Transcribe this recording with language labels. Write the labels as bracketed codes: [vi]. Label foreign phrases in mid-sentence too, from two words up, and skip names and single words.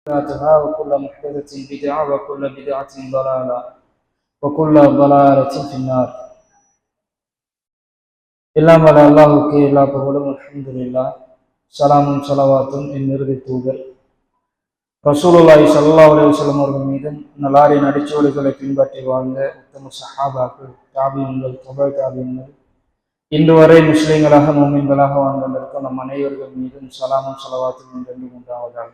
[ar] محدثاتها وكل محدثة بدعة وكل بدعة ضلالة وكل ضلالة في النار. [ta] எல்லாம் வல்ல அல்லாஹ்வுக்கு எல்லா புகழும் அல்ஹம்துலில்லாஹ். ஸலாமும் ஸலவாத்தும் என் இறுதி தூதர் [ar] رسول الله صلى الله عليه وسلم [ta] அவர்கள் மீதும் நல்லாரின் அடிச்சுவடுகளை பின்பற்றி வாழ்ந்த உத்தம சஹாபாக்கள், தாபிஈன்கள், தபா தாபிஈன்கள், இன்று வரை முஸ்லிம்களாக முஃமின்களாக வாழ்ந்திருக்கும் நம் அனைவர்கள் மீதும் ஸலாமும் ஸலவாத்தும் என்றென்றும் உண்டாவதாக.